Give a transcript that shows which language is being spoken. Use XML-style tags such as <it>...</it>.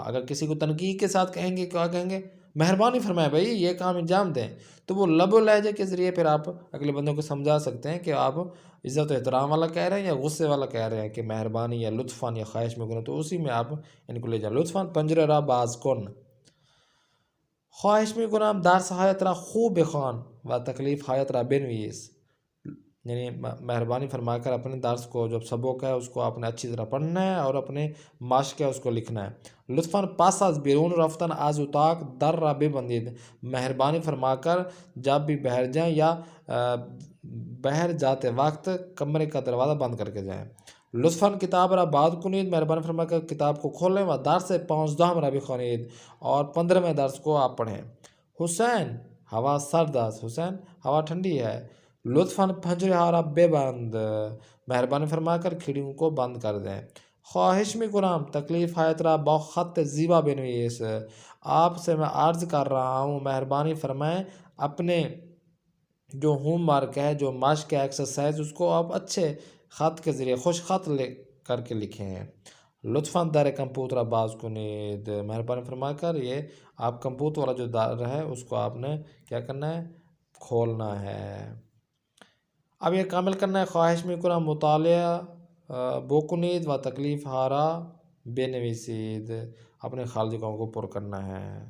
<ur>اگر کسی کو تنقید کے ساتھ کہیں گے، کیا کہیں گے؟ مہربانی فرمائے بھائی یہ کام انجام دیں. تو وہ لب و لہجے کے ذریعے پھر آپ اگلے بندوں کو سمجھا سکتے ہیں کہ آپ عزت و احترام والا کہہ رہے ہیں یا غصے والا کہہ رہے ہیں کہ مہربانی یا لطفاً یا خواہش میں کنو، تو اسی میں آپ ان کو لے جائیں.</ur> <fa>لطفاً پنجره را باز کن. خواهش میکنم درسهایت را خوب بخوان و تکلیفهایت را بنویس.</fa> <ur>یعنی مہربانی فرما کر اپنے درس کو، جو سبق ہے اس کو آپ نے اچھی طرح پڑھنا ہے اور اپنے مشق ہے اس کو لکھنا ہے.</ur> <fa>لطفاً پس از بیرون رفتن از اتاق در را ببندید.</fa> <ur>مہربانی فرما کر جب بھی باہر جائیں یا باہر جاتے وقت کمرے کا دروازہ بند کر کے جائیں.</ur> <fa>لطفاً کتاب را باز کنید،</fa> <ur>مہربانی فرما کر کتاب کو کھولیں.</ur> <fa>و درس 15 را بخوانید،</fa> <ur>اور 15ویں درس کو آپ پڑھیں.</ur> <fa>حسین ہوا سرد است،</fa> <ur>حسین ہوا ٹھنڈی ہے.</ur> <fa>لطفاً پنجره ها را ببند،</fa> <ur>مہربانی فرما کر کھڑکیوں کو بند کر دیں.</ur> <fa>خواہش میکنم تکلیفهایت را با خط زیبا بنویس.</fa> <ur>آپ سے میں عرض کر رہا ہوں مہربانی فرمائیں اپنے جو ہوم ورک ہے، جو مشق ہے، ایکسرسائز، اس کو آپ اچھے خط کے ذریعے خوش خط کر کے لکھیں۔</ur> <fa>لطفاً در کمپیوٹر باز کنید،</fa> <ur>مہربانی فرما کر یہ آپ کمپیوٹر والا جو در ہے اس کو آپ نے کیا کرنا ہے؟ کھولنا ہے۔ اب یہ کامل کرنا ہے۔</ur> <fa>خواہش میکنم مطالعہ بکنید و تکلیف ہارا بنویسید،</fa> <ur>اپنے خالص کاموں کو پر کرنا ہے۔</ur>